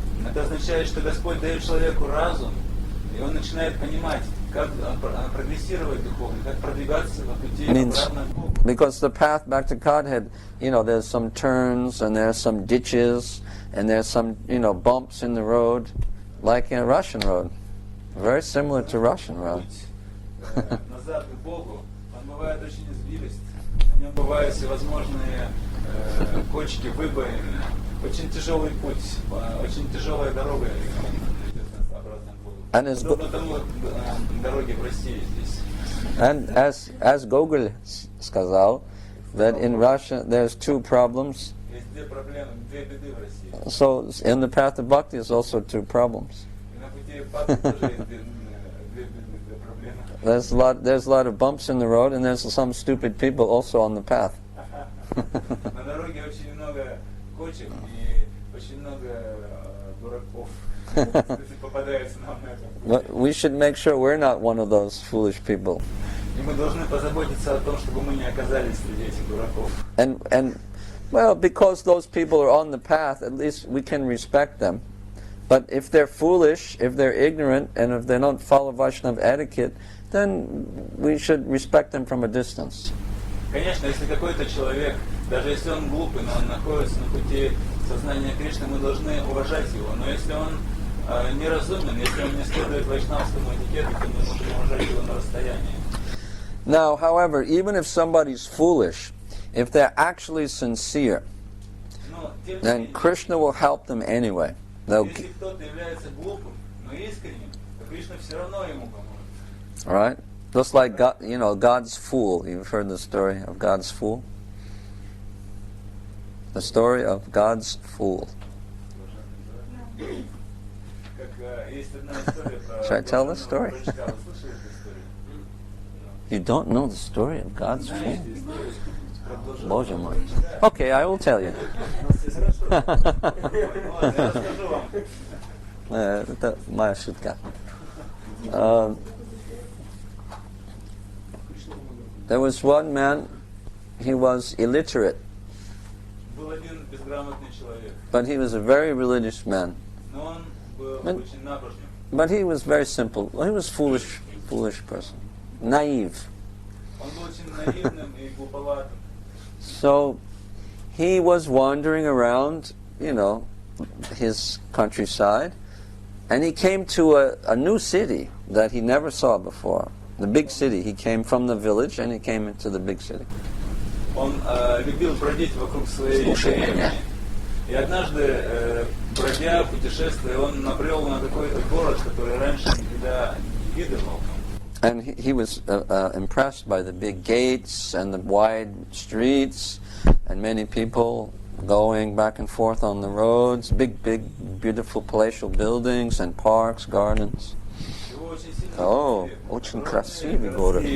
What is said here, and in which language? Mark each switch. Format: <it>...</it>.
<ru>это означает, что Господь дает человеку разум, и он начинает понимать, как прогрессировать духовно, как продвигаться по пути обратно к Богу.</ru> <en>Because the path back to Godhead, there's some turns and there's some ditches and there's some, bumps in the road, like in a Russian road. Very similar to Russian road.</en> <ru>Путь назад к Богу, он бывает очень извилист, на нем бывают всевозможные кочки, выбоины, очень тяжелый путь, очень тяжелая дорога идет нас обратно к Богу.</ru> <en>And as</en> <ru>Подобно тому, дороги в России здесь.</ru> <en>And as Gogol</en> <ru>сказал,</ru> <en>that in Russia there's two problems.</en> <ru>Есть две проблемы, две беды в России.</ru> <en>So in the path of bhakti is also two problems.</en> <ru>И на пути бхакти тоже есть две проблемы.</ru> <en>There's a lot of bumps in the road, and there's some stupid people also on the path.</en> <ru>На дороге очень много кочек и очень много дураков попадается нам на этом пути.</ru> <en>But we should make sure we're not one of those foolish people.</en> <ru>И мы должны позаботиться о том, чтобы мы не оказались среди этих дураков.</ru> <en>And well, because those people are on the path, at least we can respect them. But if they're foolish, if they're ignorant, and if they don't follow Vaishnava etiquette, then we should respect them from a distance.</en> <ru>Конечно, если какой-то человек, даже если он глупый, но он находится на пути сознания Кришны, мы должны уважать его. Но если он неразумен, если он не следует вайшнавскому этикету, то мы можем уважать его на расстоянии.</ru> <en>Now, however, even if somebody's foolish, if they're actually sincere,</en> <ru>Но, тем не</ru> <en>then</en> <ru>менее,</ru> <en>Krishna will help them anyway.</en> <ru>если кто-то является глупым, но искренним, то Кришна все равно ему поможет.</ru> <en>All right? Just like God, God's fool. You've heard the story of God's fool? The story of God's fool.</en> <ru>Как, есть одна история про</ru> <en>Should I tell this story?</en> <ru>Вы слышали эту историю?</ru> <en>You don't know the story of God's fool?</en> <ru>Знаете историю про Божьего? Боже мой.</ru> <en>Okay, I will tell you.</en> <ru>Ладно, я расскажу вам. Это моя шутка.</ru> <en>There was one man, he was illiterate,</en> <ru>Был один безграмотный человек,</ru> <en>but he was a very religious man.</en> <ru>но он был Мен- очень набожным.</ru> <en>But he was very simple. He was foolish person. Naive.</en> <ru>Он был очень наивным и глуповатым.</ru> <en>So he was wandering around, his countryside, and he came to a new city that he never saw before. The big city. He came from the village and he came into the big city.</en> <ru>Он любил бродить вокруг своей деревни. И однажды, бродя, путешествуя, он набрел на какой-то город, который раньше никогда не видывал.</ru> <en>And he was impressed by the big gates and the wide streets and many people going back and forth on the roads, big, beautiful palatial buildings and parks, gardens.</en> <ru>Oh, очень красивый город.</ru>